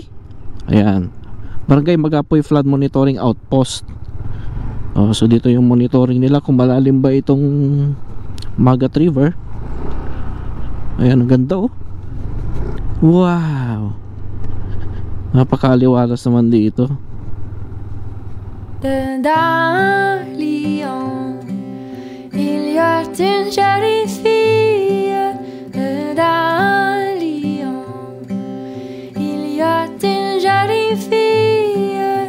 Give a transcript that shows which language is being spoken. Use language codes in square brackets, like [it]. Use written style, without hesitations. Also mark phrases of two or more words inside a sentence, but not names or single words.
[tl] Ayan, Barangay Magapoy Flood Monitoring Outpost. So dito yung monitoring nila kung malalim ba itong Magat River. Ayan, ang ganda oh. Wow, napakaliwalas naman dito. [fr] Dans Lyon, il y a une jolie fille. Dans Lyon, il y a une jolie fille.